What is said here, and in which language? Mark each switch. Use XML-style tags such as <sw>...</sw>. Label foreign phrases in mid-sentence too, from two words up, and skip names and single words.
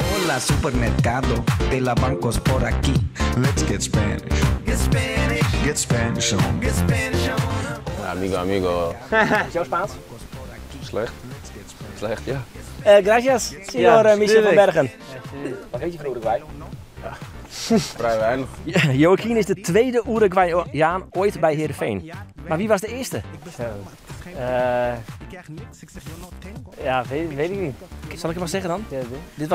<es>Hola, supermercado de la bancos por aquí.</es> <en>Let's get Spanish. Get Spanish. Get Spanish on. Get Spanish on.</en> <es>Amigo, amigo.</es> <nl>Is jouw Spaans? Slecht. Slecht, ja.</nl> <es>Gracias, señor</es> <nl>Michel van Bergen. Wat weet je van Uruguay? Vrij weinig. Joaquin is de tweede Uruguayaan ooit bij Heerenveen. Maar wie was de eerste? Ja, weet ik niet. Zal ik het maar zeggen dan? Ja,</nl>